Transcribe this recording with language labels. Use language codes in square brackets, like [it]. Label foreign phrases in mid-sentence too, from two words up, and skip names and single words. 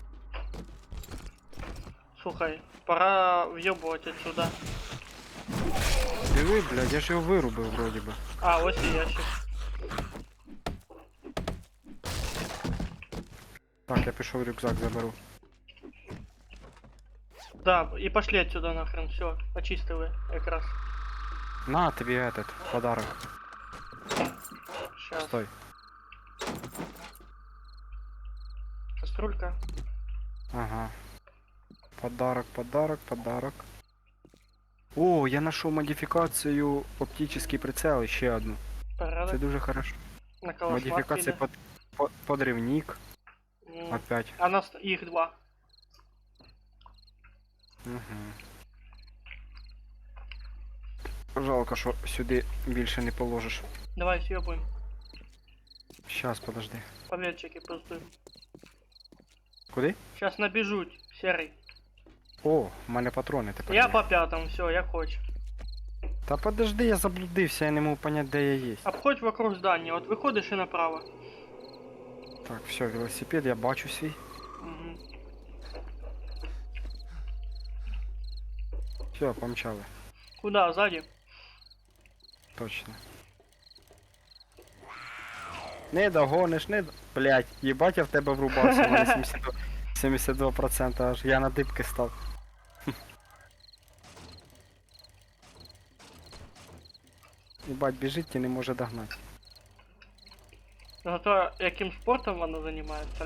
[ru] Слухай, пора въебывать отсюда. [uk] Диви, блядь, я ж його вирубив вроді би. А, ось і ящик. Так, я пішов рюкзак заберу. [ru] Да, и пошли отсюда нахрен, все, очистили якраз. [uk] На тобі [ru] этот подарок. Сейчас. Стой. Кастрюлька. Ага. Подарок, подарок, подарок. О, [uk] я знайшов модифікацію оптичний прицел, ще одну. Це Порядок. дуже хорошо. На кого Модифікація подрівник. [ru] Опять. [uk] А нас їх два. Угу. Жалко, що сюди більше не положиш. [ru] Давай съебуем. Щас, подожди. Поветчики пиздуем. [uk] Куди? [ru] Сейчас набежуть, серый. [uk] О, в мене патрони тепер. Я є. [ru] по пятому, все, я хочу. [uk] Та подожди, я заблудився, я не можу понять, де я є. [ru] Обходь вокруг здания, вот выходишь и направо. [uk] Так, все, велосипед, я бачу свій. Угу. [ru] Все, помчали. Куда, сзади? [uk] Точно. Не догониш, не... Блять, їбать, я в тебе врубався, у мене 72% аж. Я на дибки став. Ебать, біжить і не може догнати. Зато яким спортом вона займається?